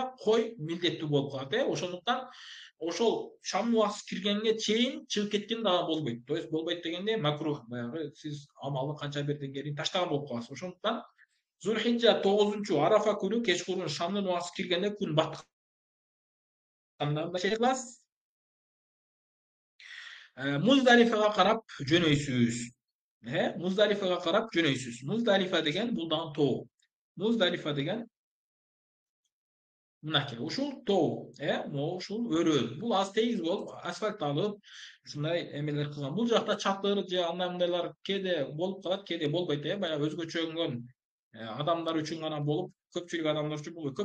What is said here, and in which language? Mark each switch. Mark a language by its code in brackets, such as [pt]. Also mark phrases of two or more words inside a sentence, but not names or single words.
[ky] Кой милдеттүү болуп калат. Ошондуктан ошол шамдын убактысы киргенге чейин чыгып кеткен дагы болбойт. [ru] То есть [ky] болбойт дегенде макрух, баягы сиз амалды канча берден кийин таштаган болуп каласыз. Ошондуктан Зулхиджа 9-чу Арафа күнү кечкурун шамдын убактысы киргенде күн баткан şey kılасыз. Muzdalifa'ga karap jönөйсүз. Muzdalifa'ga karap jönөйсүz. Muzdalifa деген бул дагы тоо. Muzdalifa деген мынакей, ушул тоо, могу ушул өрөөн. Бул аз тегиз болуп, асфальт алып, ушундай эмелер кылган. Бул жакта чатыр же андай мындайлар кээде болуп калат, кээде болбойт. Баягы өзгөчөнгөн адамдар үчүн гана болуп, көпчүлүк адамдар үчүн болбойт.